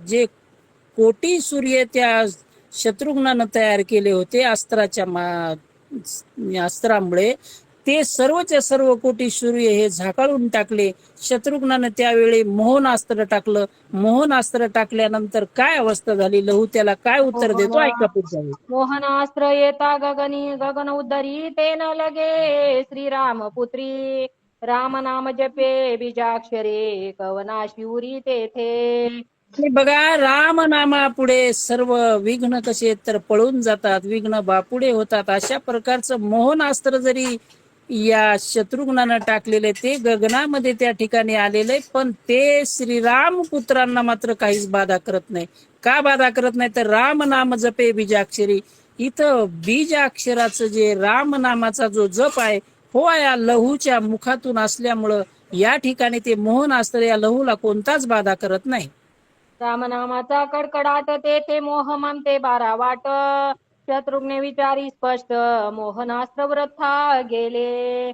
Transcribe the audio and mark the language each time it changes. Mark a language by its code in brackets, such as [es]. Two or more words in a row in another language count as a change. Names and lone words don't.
[mr] जे कोटी सूर्य त्या शत्रुघ्नानं तयार केले होते अस्त्रामुळे ते सर्वच्या सर्व कोटी सूर्य हे झाकाळून टाकले. शत्रुघ्नानं त्यावेळी मोहनास्त्र टाकलं. मोहनास्त्र टाकल्यानंतर काय अवस्था झाली, लहू त्याला काय उत्तर देतो ऐका पुढच्या वेळी. मोहनास्त्र येता गगनी गगन उद्धरी ते न लगे श्रीराम पुत्री राम नाम जपे बीजाक्षरे कवना शिवरी तेथे. आणि बघा राम नामापुढे सर्व विघ्न कसे तर पळून जातात, विघ्न बापुढे होतात. अशा प्रकारचं मोहनास्त्र जरी या शत्रुघ्नानं टाकलेले ते गगनामध्ये त्या ठिकाणी आलेले, पण ते श्रीराम पुत्रांना मात्र काहीच बाधा करत नाही. का बाधा करत नाही तर राम नाम जपे बीजाक्षरी. इथं बीजाक्षराचं जे राम नामाचा जो जप आहे हो या लहूच्या मुखातून असल्यामुळं या ठिकाणी ते मोहनास्त्र या लहूला कोणताच बाधा करत नाही. रामनामाचा कडकडाट ते मोह ममते बारा वाट शत्रुघ्ने विचारी स्पष्ट मोहनास्त्र वृथा गेले.